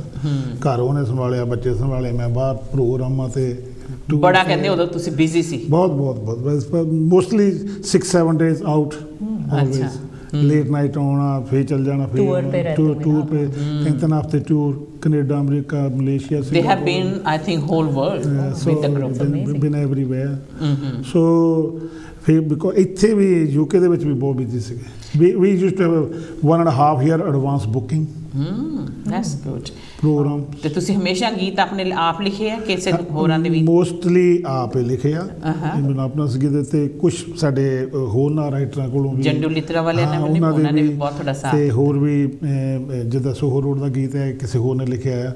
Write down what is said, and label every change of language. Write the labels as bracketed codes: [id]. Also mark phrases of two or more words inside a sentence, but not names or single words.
[pa] ਘਰ ਉਹਨੇ ਸੰਭਾਲਿਆ, ਬੱਚੇ ਸੰਭਾਲੇ, ਮੈਂ ਬਾਹਰ ਪ੍ਰੋਗਰਾਮਾਂ ਤੇ ਬੜਾ ਕਹਿੰਦੇ ਉਦੋਂ ਤੁਸੀਂ ਬਿਜ਼ੀ ਸੀ? ਬਹੁਤ [en] mostly 6-7 days out, always late night [pa] ਆਉਣਾ, ਫਿਰ ਚੱਲ ਜਾਣਾ, ਫਿਰ ਟੂਰ पे 3 ਹਫ਼ਤੇ ਟੂਰ, ਕੈਨੇਡਾ, ਅਮਰੀਕਾ, ਮਲੇਸ਼ੀਆ. [en] They have been, I think, whole world with the group. Been everywhere. So [pa] ਫਿਰ ਬਿਕੋਜ਼ ਇੱਥੇ ਵੀ UK ਦੇ ਵਿੱਚ ਵੀ ਬਹੁਤ ਬਿਜ਼ੀ ਸੀਗੇ. [en] We used to have 1.5 year advance booking. That's good. [pa] ਪ੍ਰੋਗਰਾਮ. ਤੇ ਤੁਸੀਂ ਹਮੇਸ਼ਾ ਗੀਤ ਆਪਣੇ ਆਪ ਲਿਖੇ ਆ ਕਿਸੇ ਹੋਰਾਂ ਦੇ ਵੀ? ਮੋਸਟਲੀ ਆਪ ਹੀ ਲਿਖੇ ਆ. ਮੈਨੂੰ ਆਪਣਾ ਸੰਗੀਤ ਤੇ ਕੁਝ ਸਾਡੇ ਹੋਰਨਾਂ ਰਾਈਟਰਾਂ ਕੋਲੋਂ ਵੀ, ਜੰਡੂ ਲਿਤਰਾ ਵਾਲਿਆਂ ਨੇ ਉਹਨਾਂ ਨੇ ਵੀ ਬਹੁਤ ਤੁਹਾਡਾ ਸਾਥ, ਤੇ ਹੋਰ ਵੀ ਜਿੱਦਾਂ ਸੋਹੋ ਰੋਡ ਦਾ ਗੀਤ ਹੈ ਕਿਸੇ ਹੋਰ ਨੇ ਲਿਖਿਆ ਆ.